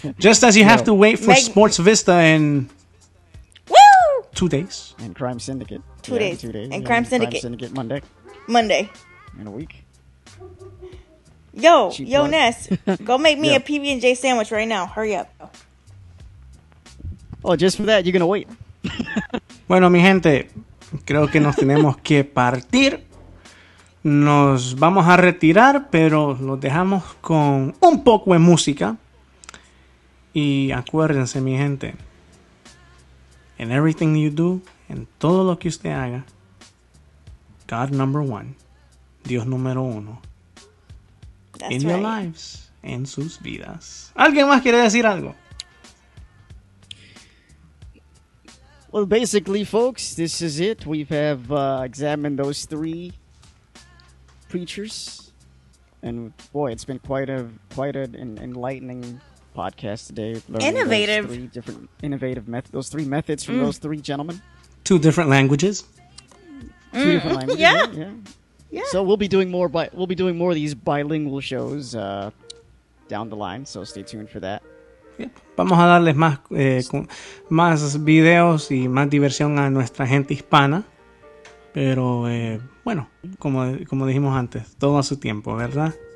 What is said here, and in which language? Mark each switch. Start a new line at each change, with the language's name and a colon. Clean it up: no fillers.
English: Just as you have to wait for Sports Vista in 2 days. And Crime Syndicate. 2 days. 2 days. And Crime Syndicate. Monday. Yo, Ness. Go make me a PB&J sandwich right now. Hurry up. Oh, just for that, you're gonna wait.
Spanish: Bueno, mi gente, creo que nos tenemos que partir. Nos vamos a retirar, pero los dejamos con un poco de música. Y acuérdense, mi gente,
English: in everything you do,
Spanish: en todo lo que usted haga,
English: God number one,
Spanish: Dios número uno,
English: That's in your lives,
Spanish: en sus vidas. ¿Alguien más quiere decir algo?
English: Well, basically, folks, this is it. We have examined those three preachers, and boy, it's been quite an enlightening podcast today. Innovative. Those three different innovative methods. Those three methods from those three gentlemen. 2 different languages. 2 different languages. Yeah. So we'll be doing more. We'll be doing more of these bilingual shows down the line. So stay tuned for that.
Spanish: Vamos a darles más videos y más diversión a nuestra gente hispana. Pero bueno, como dijimos antes, todo a su tiempo, ¿verdad?